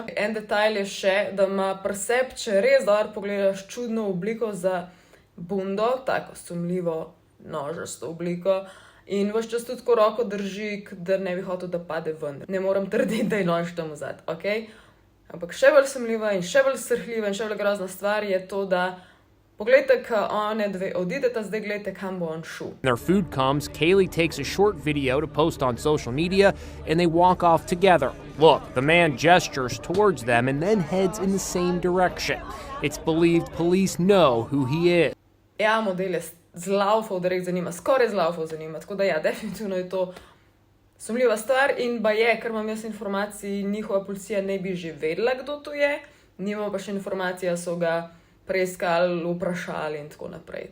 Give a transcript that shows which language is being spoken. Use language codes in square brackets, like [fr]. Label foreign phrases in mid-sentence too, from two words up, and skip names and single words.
[sl] En detajl je še, da ima pri sebi, če res dobro pogledaš, čudno obliko za bundo, tako sumljivo nožasto obliko. In ves čas tudi ko roko drži, da ne bi hotel, da pade ven. Ne moram trditi, da je nož tam vzad, ok? Ampak še bolj sumljiva in še bolj srhljiva in še bolj grozna stvar je to, da poglejte, ko one dve odideta, zdaj gledajte, kam bo on šel. [en] Their food comes, Kaylee takes a short video to post on social media, and they walk off together. Look, the man gestures towards them and then heads in the same direction. It's believed police know who he is. [sl] Ja, model je zlaufal, da res zanima, skoraj zlaufal zanima, tako da ja, definitivno je to sumljiva stvar in je, ker imam jaz informacij, njihova policija ne bi že vedela, kdo to je, nimamo pa še informacija, so ga preiskali, vprašali in tako naprej.